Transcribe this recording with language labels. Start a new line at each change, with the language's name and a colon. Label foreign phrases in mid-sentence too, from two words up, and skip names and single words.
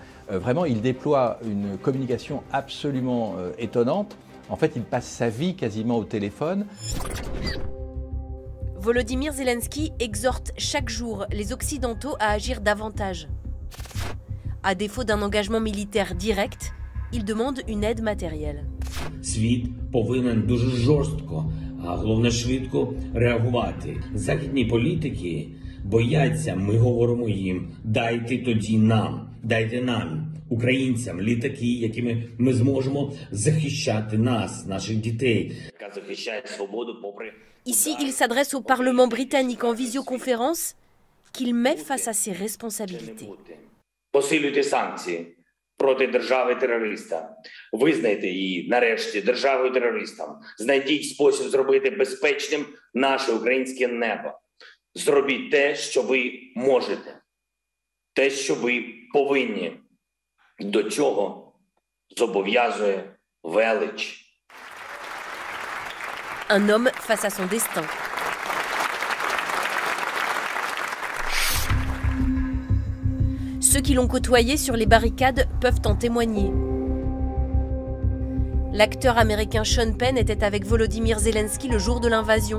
French: Vraiment, il déploie une communication absolument étonnante. En fait, il passe sa vie quasiment au téléphone. Volodymyr Zelensky exhorte chaque jour les Occidentaux à agir davantage. À défaut d'un engagement militaire direct, il demande une aide matérielle.
Ukrainian: Світ повинен дуже жорстко, а головне швидко реагувати. Західні політики бояться, ми говоримо їм, дайте тоді нам, дайте нам, українцям, літаки, якими ми зможемо захищати нас, наших дітей. Яка захищає свободу попри...
French: Ici, il s'adresse au Parlement britannique en visioconférence qu'il met face à ses responsabilités.
Ukrainian: Посилюйте санкції проти держави-терориста. Визнайте її, нарешті, державою-терористом. Знайдіть спосіб зробити безпечним наше українське небо. Зробіть те, що ви можете. Те, що ви повинні. До чого зобов'язує велич.
French: Un homme face à son destin. Ceux qui l'ont côtoyé sur les barricades peuvent en témoigner. L'acteur américain Sean Penn était avec Volodymyr Zelensky le jour de l'invasion.